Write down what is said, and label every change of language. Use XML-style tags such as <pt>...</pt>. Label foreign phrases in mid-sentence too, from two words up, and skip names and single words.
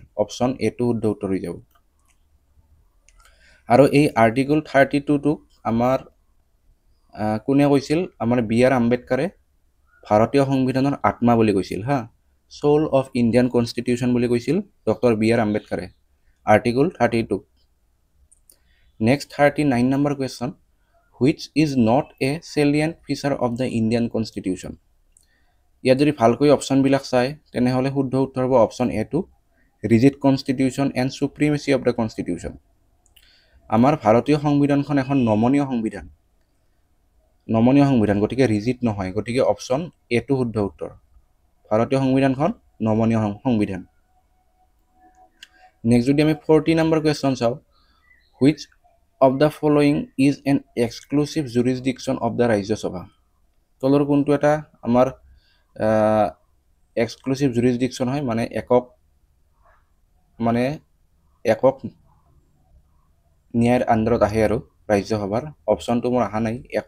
<as>অপশ্যন এটো শুদ্ধ উত্তৰ হৈ যাব। আৰু এই আৰ্টিকল 32টোক আমাৰ কোনে কৈছিল? আমাৰ BR আম্বেদকাৰে ভাৰতীয় সংবিধানৰ আত্মা বুলি কৈছিল হা,</as> <en>soul of Indian constitution</en> <as>বুলি কৈছিল ডক্টৰ BR আম্বেদকাৰে আৰ্টিকল 32। নেক্সট 39 নম্বৰ কুৱেশ্যন,</as> <en>which is not a salient feature of the Indian constitution.</en> <as>ইয়াত যদি ভালকৈ অপশ্যনবিলাক চায় তেনেহ'লে শুদ্ধ উত্তৰ হ'ব অপশ্যন এটো</as> <en>rigid constitution and supremacy of the constitution.</en> <as>আমাৰ ভাৰতীয় সংবিধানখন এখন নমনীয় সংবিধান, গতিকে ৰিজিড নহয়। গতিকে অপশ্যন এটো শুদ্ধ উত্তৰ, ভাৰতীয় সংবিধানখন নমনীয় সংবিধান। নেক্সট যদি আমি 40 নম্বৰ কুৱেশ্যন চাওঁ,</as> <en>which of the following is an exclusive jurisdiction of the Rajya Sabha.</en> <as>তলৰ কোনটো এটা আমাৰ</as> <en>exclusive jurisdiction</en> <as>হয়, মানে একক ন্যায়ৰ আণ্ডাৰত আহে আৰু ৰাজ্যসভাৰ। অপশ্যনটো মোৰ অহা নাই।</as>